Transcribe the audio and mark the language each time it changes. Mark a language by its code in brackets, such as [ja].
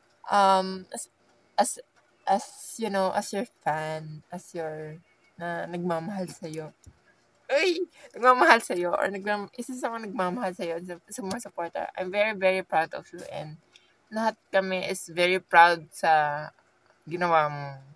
[en] As, as your fan, as your, [tl] nagmamahal sa'yo. Uy! Nagmamahal sa'yo, or isa sa mga nagmamahal sa'yo, sa mga supporter. [en] I'm very, very proud of you, and [tl] lahat kami [en] is very proud [tl] sa ginawa mo.